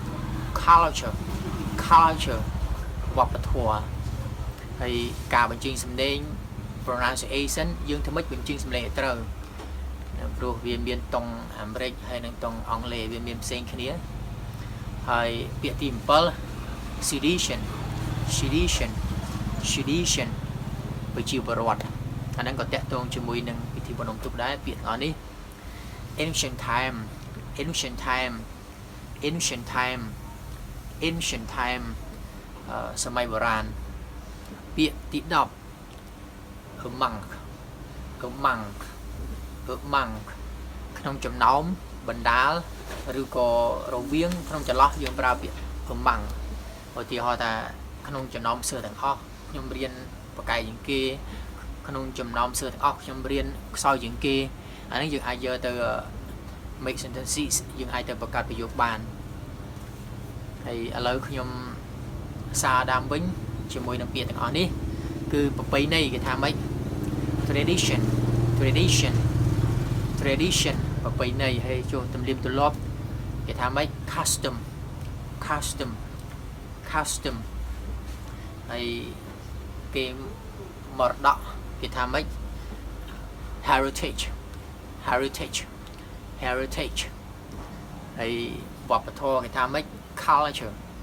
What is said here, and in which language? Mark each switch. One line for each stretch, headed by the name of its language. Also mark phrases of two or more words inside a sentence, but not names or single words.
Khmer: វប្បធម៌ហើយការបញ្ចេញសំឡេង pronunciation យើងធ្វើម៉េចបញ្ចេញសំឡេងឲ្យត្រូវព្រោះវាមានតុងអាមេរិកហើយនិងតុងអង់គ្លេសវាមានផ្សេងគ្នាហើយពាក្យទី7 sedition ប្រជាពលរដ្ឋអាហ្នឹងក៏តាក់ទងជាមួយនឹងពិធីបុណ្យអុំទូកដែរពាក្យទាំងអស់នេះ
English: ancient time
Khmer: សម័យបុរាណពាក្យទី10 among ក្នុងចំណោមបណ្ដាលឬក៏រវាងក្នុងចន្លោះយើងប្រើពាក្យ among ឧទាហរណ៍ថា ក្នុងចំណោមសិស្សទាំងអស់ខ្ញុំរៀនប្រកែកជាងគេក្នុងចំណោមសិស្សទាំងអស់ខ្ញុំរៀនខ្សោយជាងគេអានេះយើងអាចយកទៅ
English: make sentences
Khmer: យើងអាចទៅបង្កើតប្រយោគបានហើយឥឡូវខ្ញុំសារដើមវិញជាមួយនឹងពាក្យទាំងអស់នេះគឺប្រពៃណីគេថាម៉េច tradition ប្រពៃណីហើយចូលទំនៀមទម្លាប់គេថាម៉េច custom ហើយគេមរតកគេថាម៉េច heritage ហើយវប្បធម៌គេថាម៉េច culture